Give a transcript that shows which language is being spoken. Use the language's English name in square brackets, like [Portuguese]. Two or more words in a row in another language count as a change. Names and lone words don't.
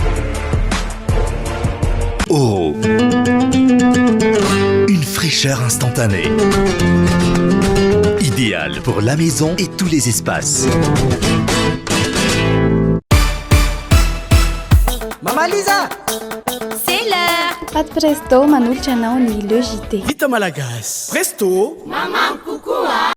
[French] Oro. Une fraîcheur instantanée. Idéal pour la maison et tous les espaces. [Malagasy] valiza. [French] C'est l'heure. [Malagasy] Pat Presto manolotra anao ny [French] le JT. [Malagasy] Vita malagasy. Presto. Maman kokoa.